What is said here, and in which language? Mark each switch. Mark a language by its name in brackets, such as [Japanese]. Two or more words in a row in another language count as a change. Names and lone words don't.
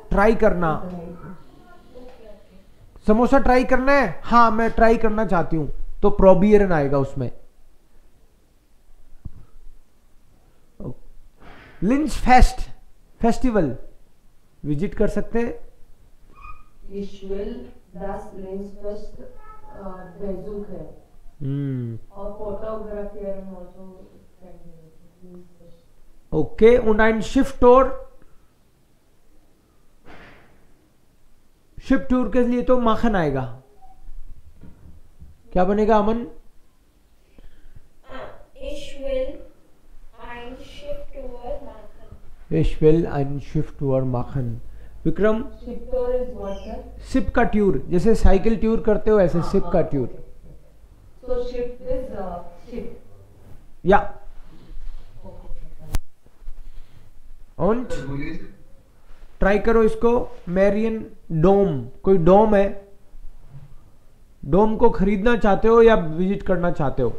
[Hindi] ट्राई करना, समोसा ट्राई करना है, हाँ मैं ट्राई करना चाहती हूं, तो प्रोबियरन आएगा उसमें। लिंस फेस्ट, [English] festival visit [Hindi] कर सकते हैं। [German] Ich will das Linzfest besuchen. [Hindi] और फोटोग्राफी also [German] ओके, und ein Schifftour, [Hindi] शिप टूर के लिए तो माखन आएगा। क्या बनेगा अमन? [German] Ich will ein Schiff-Tour machen. Ich will ein Schiff-Tour machen. [Hindi] विक्रम? [English] Ship tour is what, sir? ship ka tour, [Hindi] जैसे [English] cycle tour [Hindi] करते हो ऐसे [English] ship ka tour. So ship is ship. [Hindi] या und ट्राई करो इसको। मैरियन डोम, कोई डोम है, डोम को खरीदना चाहते हो या विजिट करना चाहते हो?